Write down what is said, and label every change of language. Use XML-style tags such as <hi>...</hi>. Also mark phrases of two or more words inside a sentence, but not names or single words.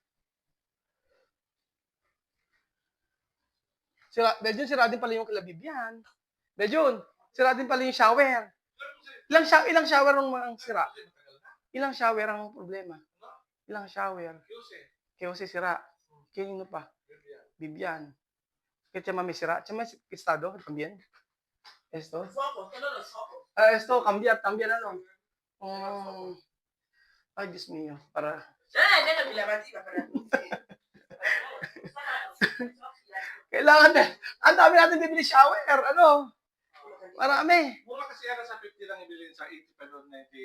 <tl>Medyo sira din pala yung kila Bibian. Medyo, sira din pala yung shower. Ilang shower ang mga sira? Ilang shower ang problema? Ilang shower? QC sira. Kanino pa? Bibian. Kaya chama may sira.</tl> <es>Chama estado también. Esto. Esto cambiar ano.</es> <tl>Ay</tl> <es>Diyos mio,</es> <tl>para kailangan na. Ang dami natin bibili shower. Ano? Marami. Mura kasi yan sa 50 lang ibilhin sa 80 pero 90.</tl>